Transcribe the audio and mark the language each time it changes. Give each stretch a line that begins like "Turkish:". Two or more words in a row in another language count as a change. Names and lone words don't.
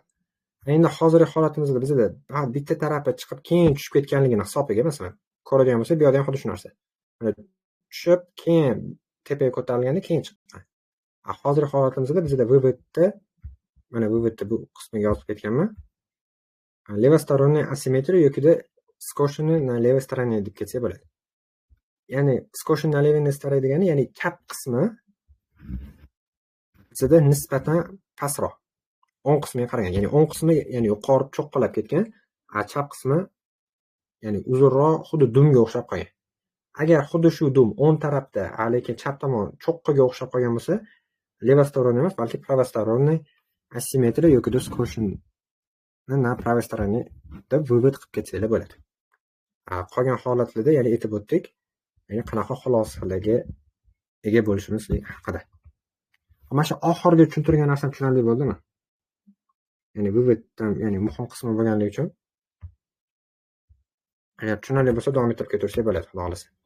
Uzbek: Endi hozirgi holatimizda bizda bitta tarafi chiqib keyin tushib ketganligini hisobiga, masalan, ko'radigan bo'lsak, bu yerda ham xuddi shu narsa. Mana tushib, keyin tepaga ko'tarilganda keyin chiqqan. Hozirgi holatimizda bizda VVT, mana VVT bu qismiga yozib ketganman. Levostoronniy asimetriya yoki
Russian: скошенный на левой стороне
Uzbek: deb ketsa bo'ladi. Ya'ni
Russian: скошенный на левой стороне
Uzbek: degani, ya'ni chap qismi bizda nisbatan pastroq. O'ng qismiga qaragan, ya'ni o'ng qismi, ya'ni yuqori cho'qqilab ketgan, chap qismi ya'ni uzunroq, xuddi dumga o'xshab qolgan. Agar xuddi shu dum o'ng tarafda, lekin chap tomon cho'qqiga o'xshab qolgan bo'lsa, levostoronniy emas, balki pravostoronniy asimetriya yoki
Russian: скошенный на правой стороне
Uzbek: deb vывод qilib ketsanglar bo'ladi. Qolgan holatlarda, ya'ni aytib o'tdik, ya'ni qanaqa xulosalarga ega bo'lishimiz haqida. Mana shu oxirgi tushuntirgan narsam tushunarli bo'ldimi? Ya'ni vыводdan, ya'ni muhim qismi bo'lganligi uchun agar tushunarli bo'lsa davom ettirib ketaversak bo'ladi, xudo xolasa.